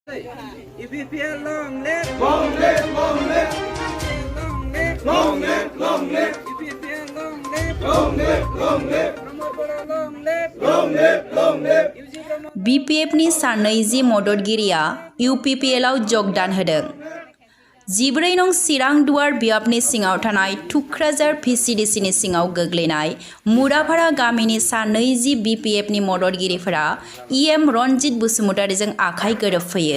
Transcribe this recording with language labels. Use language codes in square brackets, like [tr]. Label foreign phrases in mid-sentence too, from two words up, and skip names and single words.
[en] UPPL long live, long live, long live. Long live, long live, long live. UPPL long live, long live, long live. Long live, long live, long live. [brx] BPFनि सानैजि मददगिरिया UPPLआव जगदान होदों। 14 नं चिरां दुवार बियाबनि सिङाव थानाय थुक्राझार VCDCनि सिङाव गोग्लैनाय मुराभारा गामिनि सानैजि BPFनि मददगिरिफोरा EM रनजित बसुमतारीजों आखाइ गोरोबफैयो।